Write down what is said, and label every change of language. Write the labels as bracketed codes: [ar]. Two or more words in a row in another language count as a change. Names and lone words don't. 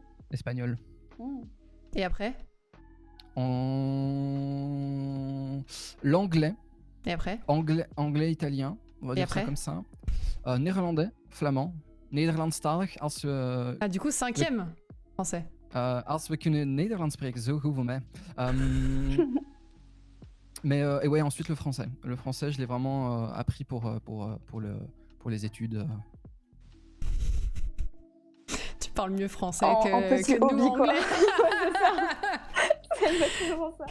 [fr] espagnol. Hmm. Et après? En l'anglais, Et après? italien, on va Et dire ça après? comme ça. Néerlandais, flamand, Nederlandstalig Ah, du coup, 5e français. [nl] als we kunnen Nederlands spreken, zo goed voor mij. [fr] Mais et ouais, ensuite le français. Le français, je l'ai vraiment appris pour les études. Tu parles mieux français En petit que nous hobby quoi. anglais. Ouais, c'est ça. C'est exactement ça.